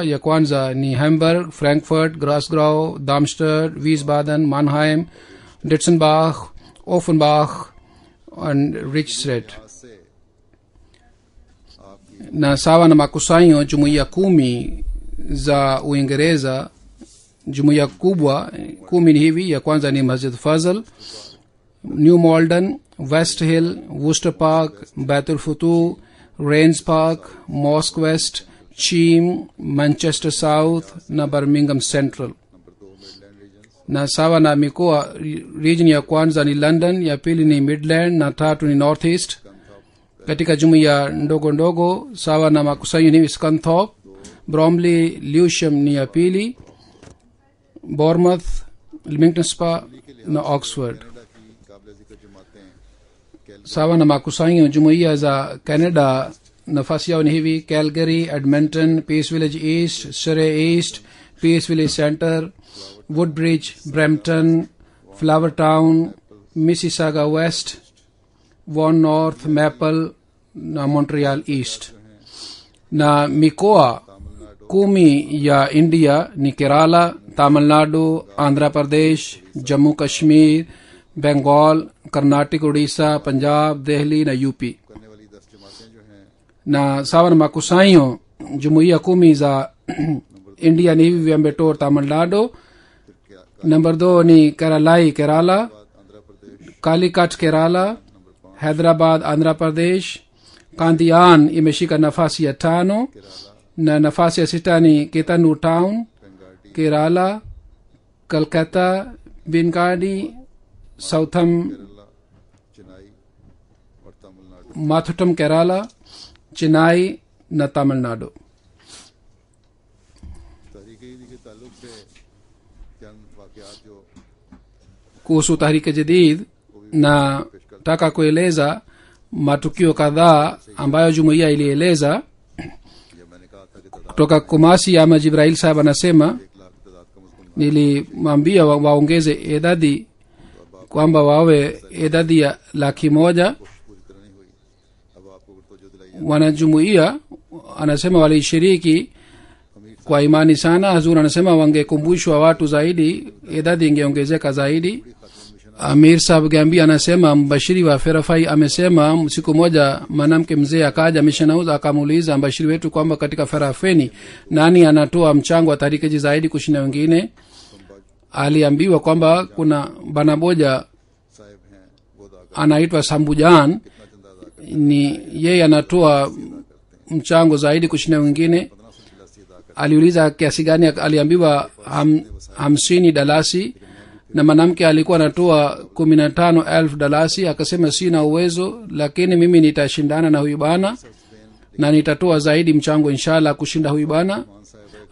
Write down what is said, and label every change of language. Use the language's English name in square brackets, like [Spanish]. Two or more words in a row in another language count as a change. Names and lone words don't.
[Swahili] ya kwanza ni hamburg, frankfurt, grasgau, darmstadt, wiesbaden, mannheim, ditzenbach, offenbach and richstadt. na sawa na makusanyo jumuiya 10 za uingereza. jumuiya kubwa 10 ni hivi: ya kwanza ni masjid fazl, new malden, west hill, worcester park, baitul futuh, rains park, mosque west, cheam, manchester south na birmingham central. na sawa na mikoa region ya kwanza ni london, ya pili ni midland na tatu ni north east. katika jumuiya ndogo ndogo sawa na makusanyo ni scunthorpe, bromley, lewisham ni ya pili, bournemouth, leamington spa na oxford. [Urdu] کینیڈا کی قابل ذکر جماعتیں [Swahili] sawa na makusanyo jumuiya za canada nafasi yao ni hivi: calgary, edmonton, peace village east, surrey east, peace village center, woodbridge, brampton, flower town, mississauga west, vaughan north, maple na montreal east. na mikoa 10 ya india ni kerala, tamil nadu, andhra pradesh, jammu kashmir, bengal, karnataka, odisha, punjab, delhi na up. [Urdu] کرنے والی 10 جماعتیں جو ہیں [Swahili] na sawa na makusanyo jumuiya 10 za india ni hivi: viambetor tamil nadu, number 2 ni keralai kerala, आंध्र प्रदेश, calicut kerala, hyderabad andhra pradesh, kandian imeshika nafasi ya 5 na nafasi ya 6 ni ketanu town बेंगाडी, kerala, kolkata, binkadi, southam, [Urdu] کیرالہ، چنئی اور تمل ناڈو. [Swahili] mathutam kerala, chennai na tamil nadu. [Urdu] تحریک کے تعلق سے چند واقعات جو [Swahili] kuhusu tahriki jadid na taka kueleza matukio kadhaa ambayo jumuiya ilieleza [Urdu] یہ میں نے کہا تھا کہ تعداد [Swahili] kutoka kumasi. ama jibrail sahab anasema [Urdu] 1 لاکھ تعداد کم سے کم [Swahili] nilimwambia waongeze idadi kwamba wawe idadi ya 100,000 [Urdu] پوری طرح نہیں ہوئی۔ اب آپ کو تو جو دلائی [Swahili] wanajumuiya anasema walishiriki kwa imani sana. hazur anasema wangekumbushwa watu zaidi, idadi ingeongezeka zaidi. amir sahab gambi anasema mbashiri wa ferafai amesema siku moja mwanamke mzee akaja mission house akamuuliza mbashiri wetu kwamba katika ferafeni nani anatoa mchango wa tarikeji zaidi kushinda wengine. aliambiwa kwamba kuna bana moja [Urdu] صاحب ہیں وہ ادا [Swahili] anaitwa sambujan, [Urdu] کتنا چندہ ادا کرتے [Swahili] ni yeye anatoa mchango zaidi kushinda wengine. [Urdu] 1583 ادا کرتے [Swahili] aliuliza kiasi gani, aliambiwa 50 dalasi, na mwanamke alikuwa anatoa 15,000 dalasi. akasema sina uwezo, lakini mimi nitashindana na huyu bana na nitatoa zaidi mchango inshallah kushinda huyu bana. मान साहब